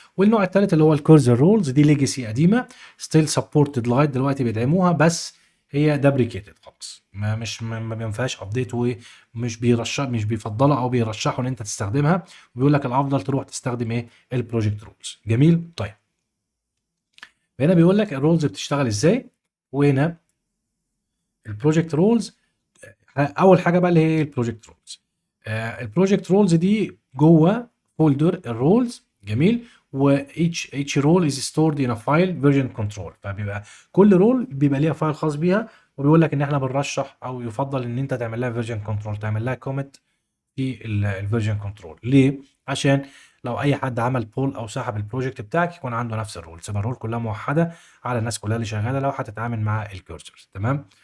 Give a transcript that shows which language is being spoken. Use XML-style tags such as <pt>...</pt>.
<ar>والنوع الثالث اللي هو الكورزر رولز، دي ليجاسي قديمه ستيل سبورتد لغايه دلوقتي بيدعموها، بس هي دابريكيتد خالص، ما بينفعش ابديت، مش بيفضلها او بيرشحوا ان انت تستخدمها، وبيقول لك الافضل تروح تستخدم ايه، البروجكت رولز. جميل. طيب هنا بيقول لك الرولز بتشتغل ازاي. وهنا البروجكت رولز، اول حاجه بقى اللي هي البروجكت رولز. البروجكت رولز دي جوه فولدر الرولز. جميل.</ar> <en>و each role is stored in a file version control.</en> <ar>فبيبقى كل رول بيبقى ليها فايل خاص بيها، وبيقول لك ان احنا بنرشح او يفضل ان انت تعمل لها فيرجن كنترول، تعمل لها كوميت في الفيرجن كنترول. ليه؟ عشان لو اي حد عمل بول او سحب البروجكت بتاعك يكون عنده نفس الرول، تبقى الرول كلها موحده على الناس كلها اللي شغاله لو هتتعامل مع الكورسرز. تمام.</ar>